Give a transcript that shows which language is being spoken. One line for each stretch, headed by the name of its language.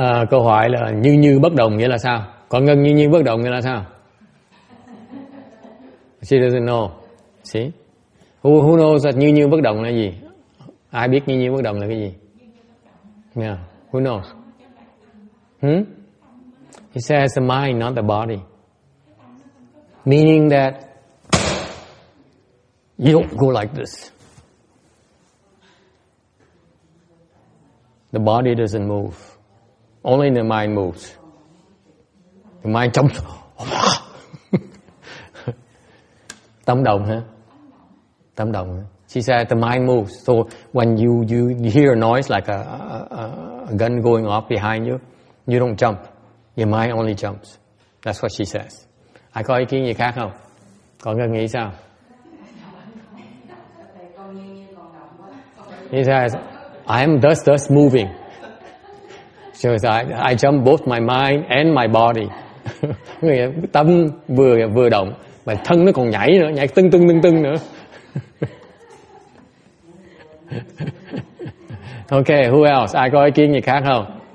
Vietnamese: Câu hỏi là như bất đồng nghĩa là sao? Còn ngân như bất đồng nghĩa là sao?
English: She doesn't know. See? Who knows that như bất đồng là gì?
Vietnamese: Ai biết như bất đồng là cái gì?
English: Yeah. Who knows? He says the mind, not the body. Meaning that you don't go like this. The body doesn't move. Only the mind moves. The mind jumps.
Vietnamese: Tâm động hả? Tâm động hả?
English: She said the mind moves. So when you hear a noise like a gun going off behind you, you don't jump. Your mind only jumps. That's what she says.
Vietnamese: Ai có ý kiến gì khác không? Còn ngân nghĩ sao?
English: He says, I am thus moving. So I jump both my mind and my body.
Vietnamese: Tâm vừa động, mà thân nó còn nhảy nữa, nhảy tưng nữa.
English: Okay, who else?
Vietnamese: Ai có ý kiến gì khác không?